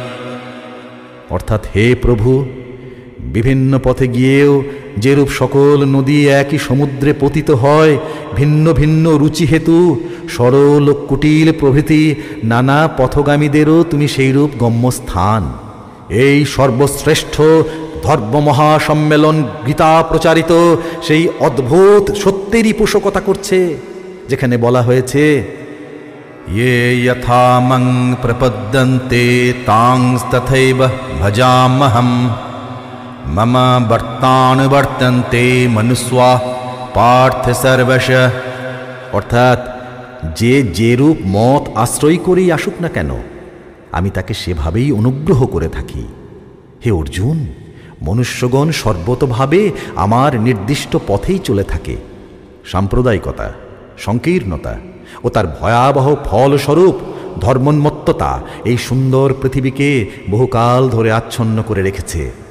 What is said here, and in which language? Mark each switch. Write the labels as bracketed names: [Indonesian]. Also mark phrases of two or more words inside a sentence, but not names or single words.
[Bangla] অর্থাৎ, হে প্রভু, বিভিন্ন পথে গিয়েও যেরূপ সকল নদী একই সমুদ্রে পতিত হয়, ভিন্ন ভিন্ন রুচি হেতু সরল কুটিল প্রভৃতি নানা পথগামীদেরও তুমি সেইরূপ গম্যস্থান। এই সর্বশ্রেষ্ঠ ধর্ম মহাসম্মেলন গীতা প্রচারিত সেই অদ্ভুত সত্যেরই পোষকতা করছে, যেখানে বলা হয়েছে, [Sanskrit] ये यथा मं प्रपद्यन्ते तांस्तथैव भजाम्यहं मम वर्तानुवर्तन्ते मनुष्या पार्थ सर्वशः। [Bangla] অর্থাৎ, যে যেরূপ মত আশ্রয় করেই আসুক না কেন, আমি তাকে সেভাবেই অনুগ্রহ করে থাকি। হে অর্জুন, মনুষ্যগণ সর্বতভাবে আমার নির্দিষ্ট পথেই চলে থাকে। সাম্প্রদায়িকতা, সংকীর্ণতা ও তার ভয়াবহ ফলস্বরূপ ধর্মোন্মত্ততা এই সুন্দর পৃথিবীকে বহুকাল ধরে আচ্ছন্ন করে রেখেছে।